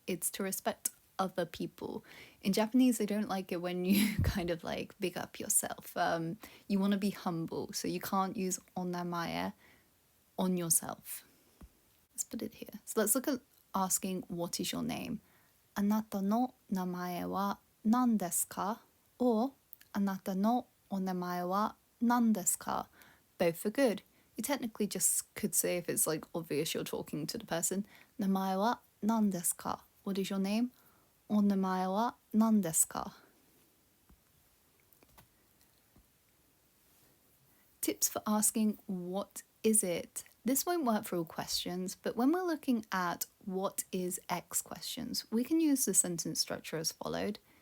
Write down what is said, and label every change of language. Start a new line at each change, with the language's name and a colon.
English: It's to respect other people. In Japanese, they don't like it when you kind of like big up yourself. You want to be humble, so you can't use onamae on yourself. put it here. So let's look at asking, what is your name?
Japanese: あなたの名前は何ですか? Or あなたのお名前は何ですか?
English: Both are good. You technically just could say, if it's like obvious you're talking to the person,
Japanese: 名前は何ですか?
English: What is your name?
Japanese: お名前は何ですか?
English: Tips for asking, what is it? This won't work for all questions, but when we're looking at what is X questions, we can use the sentence structure as followed.